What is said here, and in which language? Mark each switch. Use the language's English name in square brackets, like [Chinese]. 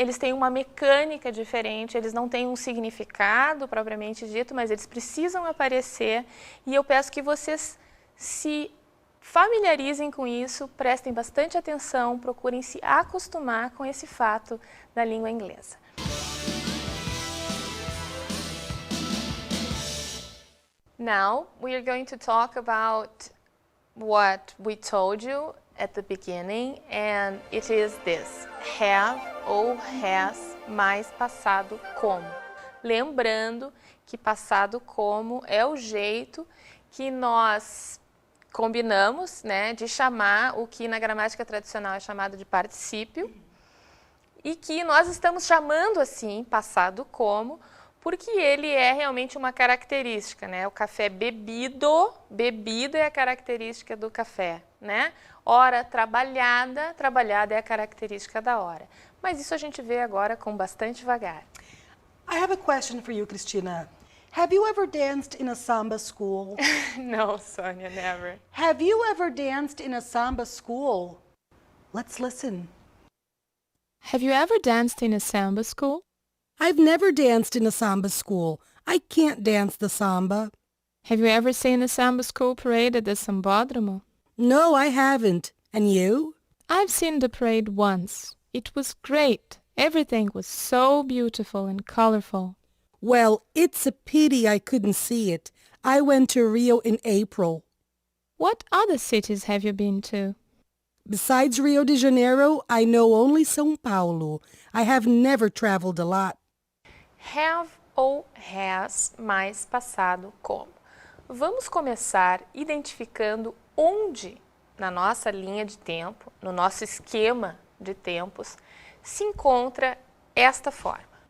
[Portuguese] Eles têm uma mecânica diferente, eles não têm um significado propriamente dito, mas eles precisam aparecer e eu peço que vocês se familiarizem com isso, prestem bastante atenção, procurem se acostumar com esse fato da língua inglesa. [English] Now, we are going to talk about what we told you at the beginning, and it is this: have ou has [Portuguese] mais passado como. Lembrando que passado como é o jeito que nós combinamos, né, de chamar o que na gramática tradicional é chamado de particípio e que nós estamos chamando assim, passado como, porque ele é realmente uma característica, né? O café bebido, bebida é a característica do café, né? Hora trabalhada, trabalhada é a característica da hora. Mas isso a gente vê agora com bastante vagar. [English] I have a question for you, Cristina. Have you ever danced in a samba school? No, Sonia, never. Have you ever danced in a samba school? Let's listen. Have you ever danced in a samba school? I've never danced in a samba school. I can't dance the samba. Have you ever seen a samba school parade at the Sambódromo? No, I haven't. And you? I've seen the parade once. It was great. Everything was so beautiful and colorful. Well, it's a pity I couldn't see it. I went to Rio in April. What other cities have you been to? Besides Rio de Janeiro, I know only São Paulo. I have never traveled a lot. [Portuguese] Have ou has mais passado como. Vamos começar identificando onde na nossa linha de tempo, no nosso esquema de tempos, se encontra esta forma.